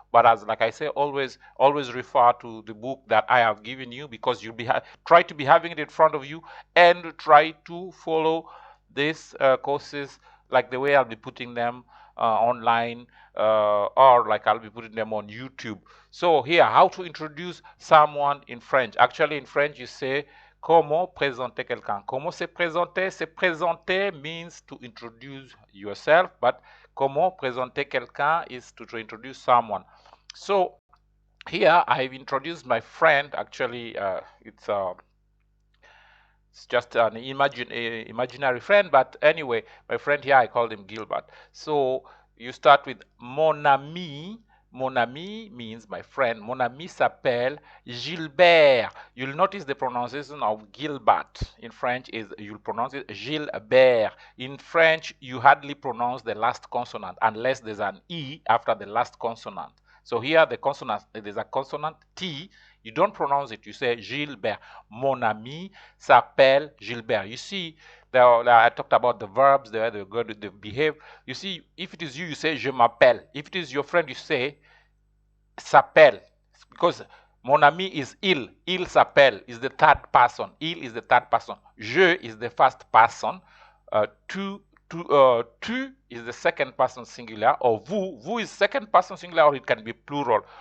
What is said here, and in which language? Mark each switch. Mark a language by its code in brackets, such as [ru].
[en] But as like I say, always refer to the book that I have given you, because you'll be try to be having it in front of you, and try to follow these courses, like the way I'll be putting them online, or like I'll be putting them on YouTube. So here, how to introduce someone in French. Actually, in French, you say [fr] comment présenter quelqu'un. Comment se présenter? Se présenter [en] means to introduce yourself, but [fr] comment présenter quelqu'un [en] is to introduce someone. So here, I've introduced my friend. Actually, it's just an imaginary friend, but anyway, my friend here, I called him Gilbert. So you start with [fr] mon ami. Mon ami [en] means my friend. [fr] Mon ami s'appelle Gilbert. [en] You'll notice the pronunciation of Gilbert in French is, you'll pronounce it Gilbert. In French, you hardly pronounce the last consonant unless there's an E after the last consonant. So here the consonant, there's a consonant T. You don't pronounce it. You say Gilbert. [fr] Mon ami s'appelle Gilbert. [en] You see, I talked about the verbs, the behave. You see, if it is you, you say [fr] je m'appelle. [en] If it is your friend, you say [fr] s'appelle. [en] Because [fr] mon ami [en] is il. [fr] Il s'appelle [en] is the third person. Il is the third person. Je is the first person. Tu is the second person singular, or vous is second person singular, or it can be plural.